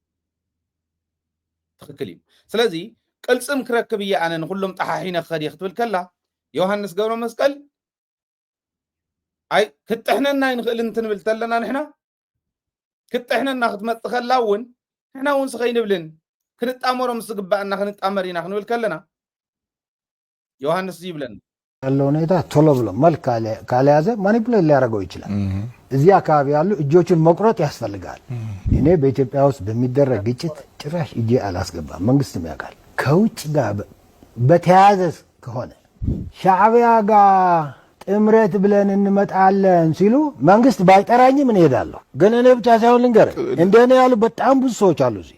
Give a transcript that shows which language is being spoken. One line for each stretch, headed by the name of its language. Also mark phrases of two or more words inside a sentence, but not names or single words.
Tigrinya: ትኽክል እዩ። ስለዚ ቅልፅም ክረክብ እየ ኣነ ንኩሎም ጣሓሒነ ክኸድ ክትብል ከላ ዮሃንስ ገብረ መስቀል ኣይ ክትሕነና ይንኽእል እንትንብል ተለና ንሕና ክትሕነና ክትመፅእ ከላ እውን ንሕና እውን ስኸይንብልን ክንጣመሮም ዝግባአና ክንጣመር ኢና ክንብል ከለና ዮሃንስ ይብለና
Amharic: ያለው ሁኔታ ቶሎ ብሎ መልክ ካልያዘ ማኒፑሌት ሊያደርገው ይችላል። እዚህ አካባቢ ያሉ እጆችን መቁረጥ ያስፈልጋል። እኔ በኢትዮጵያ ውስጥ በሚደረግ ግጭት ጭራሽ እጄ አላስገባም፣ መንግስትም ያውቃል። ከውጭ ጋር በተያያዘ ከሆነ ሻዕቢያ ጋር ጥምረት ብለን እንመጣለን ሲሉ መንግስት ባይጠራኝም እንሄዳለሁ። ግን እኔ ብቻ ሳይሆን ልንገርህ እንደኔ ያሉ በጣም ብዙ ሰዎች አሉ።